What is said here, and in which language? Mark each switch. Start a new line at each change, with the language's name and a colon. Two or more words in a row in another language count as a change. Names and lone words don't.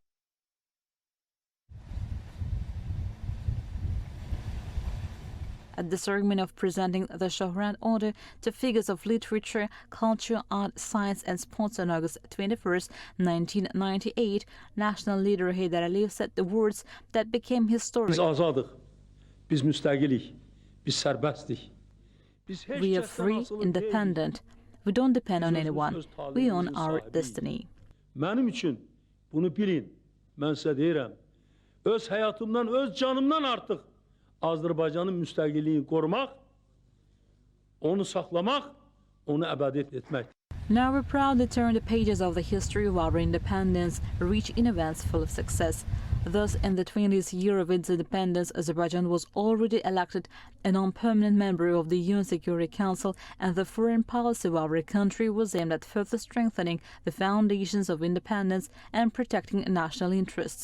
English: At the ceremony of presenting the Shohrad Order to figures of literature, culture, art, science and sports on August 21st, 1998, national leader Heydar Aliyev said the words that became historic.
Azerbaijani: Biz azadıq, biz müstəqilik, biz sərbəstdik.
English: We are free, independent. We don't depend on anyone. We own our destiny.
Azerbaijani: Mənim üçün bunu bilin, mən sizə deyirəm, öz həyatımdan, öz canımdan artıq Azərbaycanın müstəqilliyini qorumaq, onu saxlamaq, onu əbədi etmək.
English: Now we're proud to turn the pages of the history of our independence, rich in events full of success. Thus, in the 20th year of its independence, Azerbaijan was already elected a non-permanent member of the UN Security Council, and the foreign policy of our country was aimed at further strengthening the foundations of independence and protecting national interests.